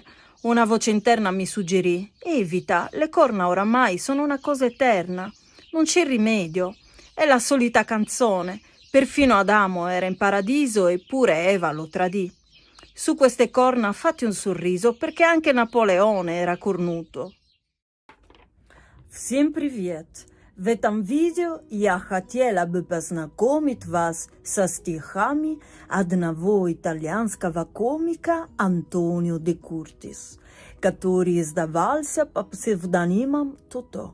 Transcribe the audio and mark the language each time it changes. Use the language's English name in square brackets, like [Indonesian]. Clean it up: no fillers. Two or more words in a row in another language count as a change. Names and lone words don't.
[Italian] Una voce interna mi suggerì: evita, le corna oramai sono una cosa eterna. Non c'è rimedio. È la solita canzone. Perfino Adamo era in paradiso eppure Eva lo tradì. Su queste corna fate un sorriso perché anche Napoleone era cornuto. [Russian] Всем привет! В этом видео я хотела бы познакомить вас со стихами одного итальянского комика Антонио де Куртис, который издавался по псевдонимам Тото.